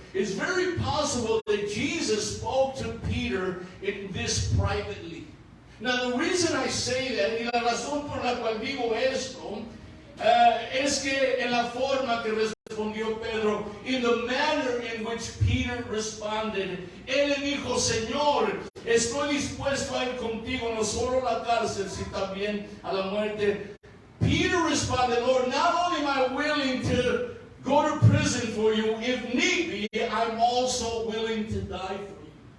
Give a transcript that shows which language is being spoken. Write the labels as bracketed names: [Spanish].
[English] It's very possible that Jesus spoke to Peter in this privately. Now, the reason I say that, [Spanish] y la razón por la cual digo esto, es que en la forma que respondió Pedro, [English] in the manner in which Peter responded, [Spanish] él le dijo, Señor, estoy dispuesto a ir contigo, no solo a la cárcel, sino también a la muerte. [English] Peter responded, Lord, not only am I willing to go to prison for you, if need be, I'm also willing to die for you.